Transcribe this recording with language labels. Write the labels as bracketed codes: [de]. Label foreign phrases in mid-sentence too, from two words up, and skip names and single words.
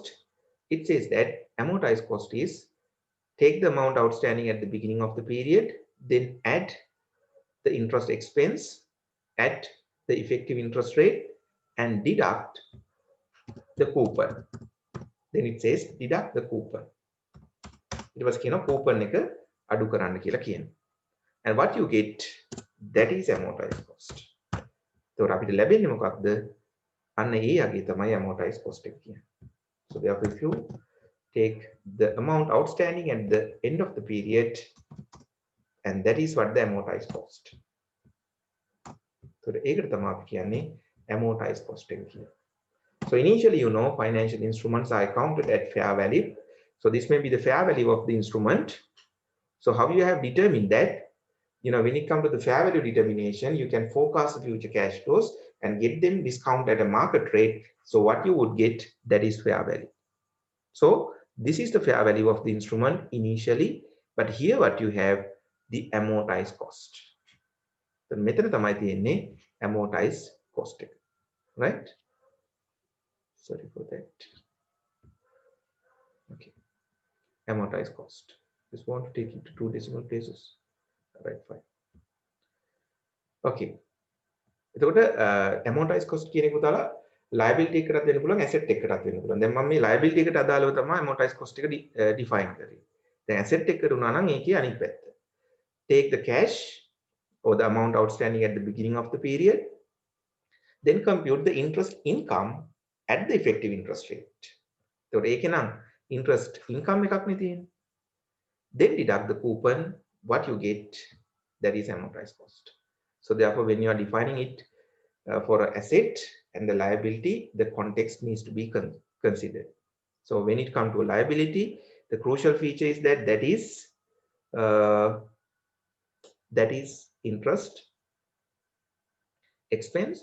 [en] It says that amortized cost is take the amount outstanding at the beginning of the period, then add the interest expense at the effective interest rate and deduct the coupon. Then it says deduct the coupon. It was coupon [si] එක අඩු කරන්න කියලා කියනවා. [en] And what you get, that is amortized cost. [si] So අපිට ලැබෙන්නේ මොකක්ද? අන්න ඒ යගේ තමයි [en] amortized cost [si] එක කියන්නේ. [en] So therefore if you take the amount outstanding at the end of the period and that is what the amortized cost. [si] So ඒකට තමයි අපි කියන්නේ [en] amortized cost [si] එක කියලා. [en] So initially, you know, financial instruments are accounted at fair value. So this may be the fair value of the instrument. So how you have determined that, you know, when it comes to the fair value determination, you can forecast the future cash flows and get them discount at a market rate. So what you would get, that is fair value. So this is the fair value of the instrument initially, but here what you have, the amortized cost. [si] So මෙතන තමයි තියෙන්නේ [en] amortized cost [si] එක. [en] Right? Sorry for that. Okay. Amortized cost. Just want to take it to 2 decimal places. Right, fine. Okay. [si] එතකොට [en] amortized cost [si] කියන එක පුතාලා liability එකකට දෙන්න පුළුවන් asset එකකටත් වෙන්න පුළුවන්. දැන් මම මේ liability එකට අදාළව තමයි [en] amortized cost [si] එක define කරේ. දැන් asset එකකට උනා නම් ඒකේ අනිත් පැත්ත. [en] Take the cash or the amount outstanding at the beginning of the period, then compute the interest income at the effective interest rate. [si] So ඒකේ නම් [en] interest income [si] එකක් නේ තියෙන්නේ. [en] Then deduct the coupon, what you get, that is amortized cost. So therefore, when you are defining it for an asset and the liability, the context needs to be considered. So when it comes to a liability, the crucial feature is that that is interest expense.